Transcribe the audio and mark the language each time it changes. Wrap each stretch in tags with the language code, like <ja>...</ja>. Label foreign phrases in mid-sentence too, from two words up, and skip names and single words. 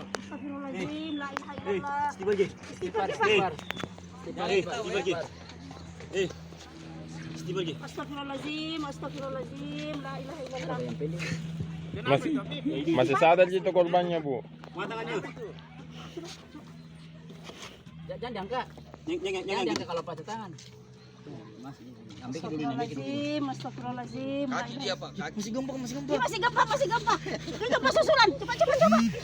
<ar>أستغفر الله العظيم, لا إله إلا الله. Istighfar. أستغفر الله العظيم، لا إله إلا الله.</ar> <id>Masih sadar gitu korbannya, Bu. Jangan diangkat. Jangan diangkat kalau pakai tangan.</id> <ar>أستغفر الله العظيم.</ar> <id>Kaki dia, Pak. Masih gempa. Dia masih gempa. Ini gempa susulan. Coba.</id>